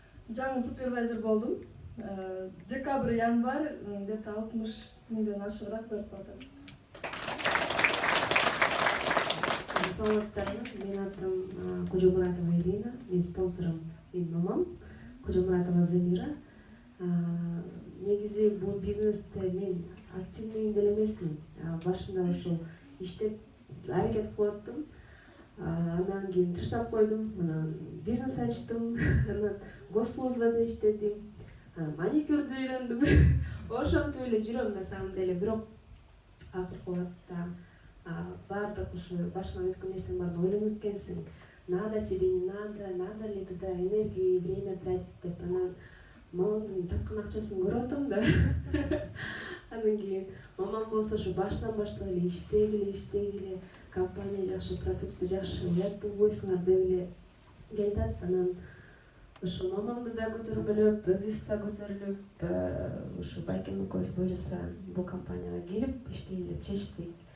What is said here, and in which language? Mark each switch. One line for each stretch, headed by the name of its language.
Kyrgyz: Жаңы супервайзер болдум. Декабрь, январь где-то 60 миңден ашыгыраак зарплата. Саламатсыздарбы? Менин атым Кожомуратова Ирина. Менин спонсорум менин мамам Кожомуратова Замира. Негизи бул бизнесте мен активный деле эмесмин. Башында ошол иштеп аракет кылып аттым. Андан кийин таштап койдум. Анан бизнес ачтым. Анан госслужбада иштедим. Маникюрду үйрөндүм. Ошентип эле жүрөм
Russian: на самом деле.
Kyrgyz: Бирок акыркы убакта баардык ушу башыңан өткөн нерсең баарын ойлонуп өткөнсүң.
Russian: Надо тебе, не надо ли туда энергию и время тратить деп.
Kyrgyz: Анан мамамдын тапкан акчасын көрүп атам да. Андан кийин мамам болсо ушу башынан баштап эле иштегиле, компания жакшы, продукция жакшы, уят болбойсуңар деп эле келатат. Анан ушу мамамды да көтөрмөлөп, өзүбүз да көтөрүлүп, ушу байкем экөөбүз буюрса бул компанияга келип иштейли деп чечтик.